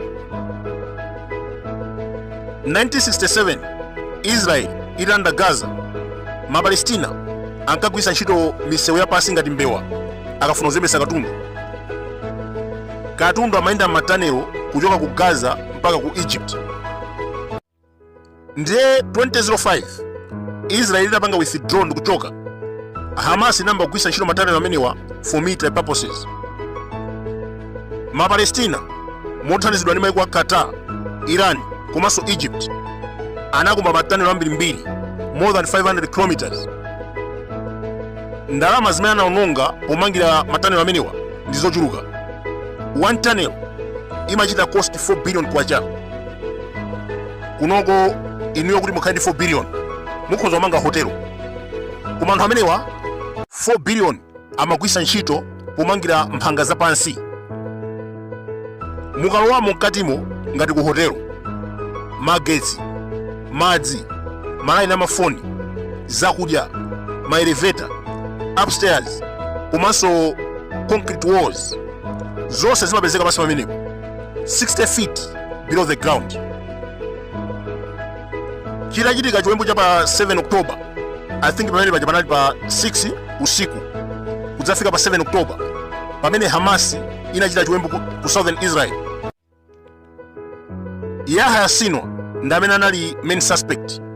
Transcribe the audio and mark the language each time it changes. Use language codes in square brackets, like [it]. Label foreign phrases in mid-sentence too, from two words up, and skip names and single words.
[ny] 1967 Israeli italanda Gaza, Mapalestina ankagwiritsa ntchito misewu yapasi ngati mbewa akafuna kuzembetsa katundu. Katundu amayenda matanero kuchoka ku Gaza mpaka ku Egypt. Ndiye 2005 Israeli inapanga withdraw ndi kuchoka. Hamas inamba kugwiritsa ntchito matanero amenewa [en] for military purposes. [ny] Mapalestina mothandizidwa ndi mayiko a Qatar, Iran komanso Egypt anakumba matanero ambirimbiri [en] more than 500 kilometers. [ny] Ndalama zimene anaononga pomangira matanero amenewa ndi zochuluka. [en] One tunnel [ny] imachita cost 4 billion kwacha. Kunoko inuyo kuti mukhale ndi 4 billion mukhoza kumanga hotelo. Koma anthu amenewa 4 billion amagwiritsa ntchito pomangira mphanga zapansi. Mukalowamo mkatimo ngati ku hotelo, magetsi, madzi, malayini amafoni, zakudya, maelevator, upstairs, komanso [en] concrete walls, [ny] zonse zimapezeka pansi pamenepo [en] 60 feet below the ground. [ny] Chitachitika chiwembu cha pa 7 October, [en] I think [ny] pamene paja panali pa 6 usiku kudzafika pa 7 October pamene Hamas inachita chiwembu ku [en] southern Israel. [ny] Yahya Sinwar ndi amene anali [en] main suspect.